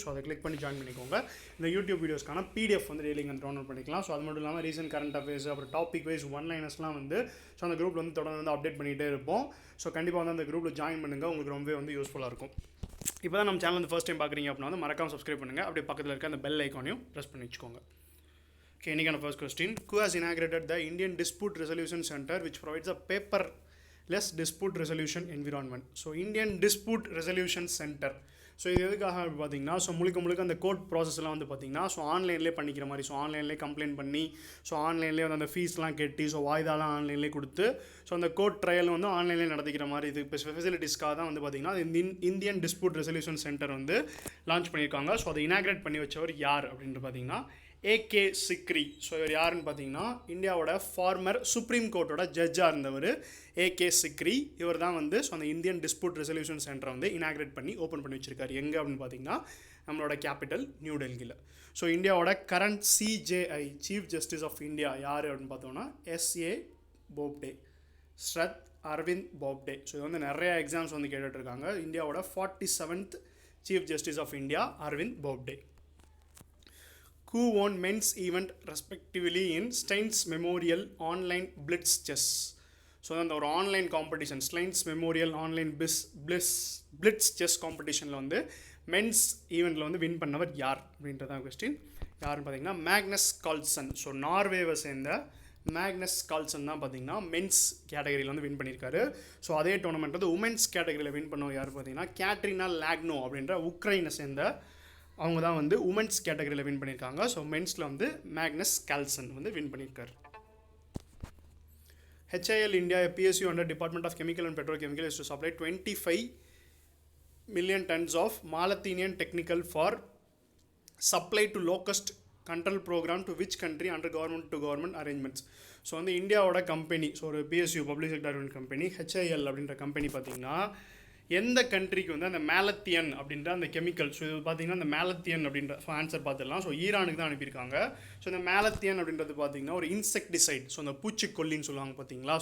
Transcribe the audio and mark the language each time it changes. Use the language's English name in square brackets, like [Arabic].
[Tamil] So அதை click பண்ணி join பண்ணிக்கோங்க. இந்த யூடியூப் வீடியோஸ்க்கான PDF வந்து டெய்லி வந்து டவுன்லோட் பண்ணிக்கலாம். ஸோ அது மட்டும் இல்லாமல் ரீசன்ட் கரண்ட் அஃபேர்ஸ் அப்புறம் டாபிக் வைஸ் ஒன்லைனர்ஸ்லாம் வந்து ஸோ அந்த குரூப்பில் வந்து தொடர்ந்து வந்து அப்டேட் பண்ணிகிட்டே இருப்போம். ஸோ கண்டிப்பாக வந்து அந்த குரூப்பில் ஜாயின் பண்ணுங்கள், உங்களுக்கு ரொம்பவே வந்து யூஸ்ஃபுல்லாக இருக்கும். இப்போ தான் நம்ம சேனல் வந்து ஃபர்ஸ்ட் டைம் பார்க்குறீங்க அப்படின்னா வந்து மறக்காம சப்ஸ்கிரைப் பண்ணுங்கள். அப்படியே பக்கத்தில் இருக்க அந்த பெல் ஐக்கானையும் ப்ரெஸ் பண்ணி வச்சுக்கோங்க. [English] Okay, [Tamil] இன்றைக்கான [English] first question. Who has inaugurated the Indian Dispute Resolution Center, which provides a paperless dispute resolution environment? So, Indian Dispute Resolution Center. [Tamil] So இது எதுக்காக பார்த்தீங்கன்னா முழுக்க அந்த கோர்ட் ப்ராசஸ்லாம் வந்து பார்த்தீங்கன்னா ஆன்லைன்லேயே பண்ணிக்கிற மாதிரி. ஆன்லைன்லேயே கம்ப்ளைண்ட் பண்ணி ஆன்லைன்லேயே வந்து அந்த ஃபீஸ்லாம் கட்டி வாய்தாலாம் ஆன்லைன்லேயே கொடுத்து அந்த கோர்ட் ட்ரையல் வந்து ஆன்லைன்லேயே நடத்திக்கிற மாதிரி இது இப்போ ஃபெசிலிட்டிஸ்க்காக தான் வந்து பார்த்தீங்கன்னா இந்தியன் டிஸ்பியூட் ரெசல்யூஷன் சென்டர் வந்து லான்ச் பண்ணியிருக்காங்க. ஸோ அதை இனாக்ரேட் பண்ணி வச்சவர் யார் அப்படின்ட்டு பார்த்தீங்கன்னா AK சிக்ரி. ஸோ இவர் யாருன்னு பார்த்தீங்கன்னா இந்தியாவோட ஃபார்மர் சுப்ரீம் கோர்ட்டோட ஜட்ஜாக இருந்தவர் AK சிக்ரி. இவர் தான் வந்து அந்த இந்தியன் டிஸ்பியூட் ரெசல்யூஷன் சென்டரை வந்து இனாக்ரேட் பண்ணி ஓப்பன் பண்ணி வச்சிருக்காரு. எங்கே அப்படின்னு பார்த்தீங்கன்னா நம்மளோட கேபிட்டல் நியூ டெல்லியில். ஸோ இந்தியாவோட current CJI chief justice of India யார் அப்படின்னு பார்த்தோன்னா SA போப்டே, ஸ்ரத் அரவிந்த் போப்டே. ஸோ இது வந்து நிறைய எக்ஸாம்ஸ் வந்து கேட்டுட்ருக்காங்க. இந்தியாவோட 47th chief justice of India Aravind Bobde. [English] Who won men's event respectively in Steins Memorial Online Blitz Chess? [Tamil] So அந்த ஒரு online competition ஸ்லைன்ஸ் memorial online blitz chess காம்படிஷனில் வந்து மென்ஸ் ஈவெண்ட்டில் வந்து வின் பண்ணவர் யார் அப்படின்றதான் கொஸ்டின். யாருன்னு பார்த்தீங்கன்னா மேக்னஸ் கால்சன். ஸோ நார்வேவை சேர்ந்த மேக்னஸ் கால்சன் தான் பார்த்தீங்கன்னா மென்ஸ் கேட்டகரியில் வந்து வின் பண்ணியிருக்காரு. ஸோ அதே டோர்னமெண்ட் வந்து உமன்ஸ் கேட்டகரியில் வின் பண்ணவர் யார் பார்த்தீங்கன்னா கேட்ரினா லாக்னோ அப்படின்ற உக்ரைனை சேர்ந்த அவங்க தான் வந்து உமன்ஸ் கேட்டகரியில் வின் பண்ணியிருக்காங்க. ஸோ மென்ஸில் வந்து மேக்னஸ் கால்சன் வந்து வின் பண்ணியிருக்காரு. [English] HAL India, a PSU under Department of Chemical and Petrochemical, is to supply 25 million tons of Malathenian technical for supply to low-cost control program to which country under government to government arrangements. [Tamil] So வந்து இந்தியாவோட company, so ஒரு PSU public sector company HAL அப்படின்ற company பார்த்தீங்கன்னா எந்த கண்ட்ரிக்கு வந்து அந்த மேலத்தியன் அப்படின்ற அந்த கெமிக்கல், ஸோ இது பார்த்தீங்கன்னா அந்த மேலத்தியன் அப்படின்ற ஆன்சர் பார்த்துடலாம். ஸோ ஈரானுக்கு தான் அனுப்பியிருக்காங்க. ஸோ இந்த மேலத்தியன் அப்படின்றது பார்த்தீங்கன்னா ஒரு இன்செக்டிசைட், ஸோ அந்த பூச்சிக்கொல்லின்னு சொல்லுவாங்க பார்த்தீங்களா.